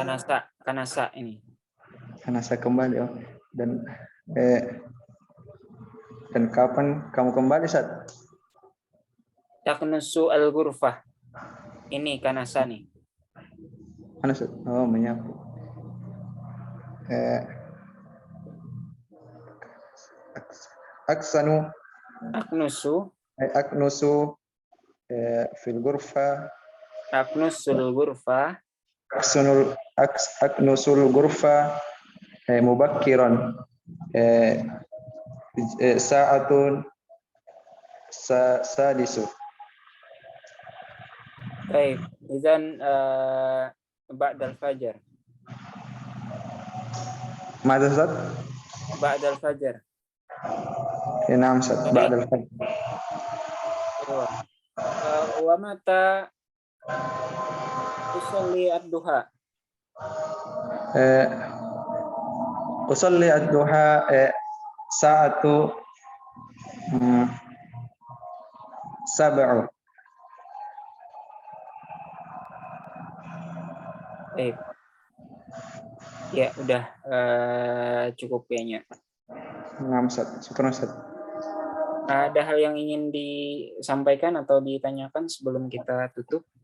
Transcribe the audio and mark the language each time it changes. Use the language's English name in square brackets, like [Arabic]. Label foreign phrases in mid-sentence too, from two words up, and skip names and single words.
[Indonesian] Kanasa ini. Kanasa kembali, oh. Dan kapan kamu kembali, Ustaz? [Arabic] تكنس الغرفة. [Indonesian] Ini kanasa nih. Mana, Ustaz? Oh, menyapu. [Arabic] أكنس في الغرفة. أكنس الغرفة. أكنس الغرفة مبكرا ساعة سادسة. Baik, إذن بعد الفجر. Mada, Ustaz? بعد الفجر. Ya, na'am, Ustaz. بعد الفجر. ومتى أصلي الضحى. أصلي الضحى ساعة سبع. [Indonesian] Ya, udah cukup kayaknya. [Arabic] نعم، أستاذ. شكرا، أستاذ. [Indonesian] Ada hal yang ingin disampaikan atau ditanyakan sebelum kita tutup?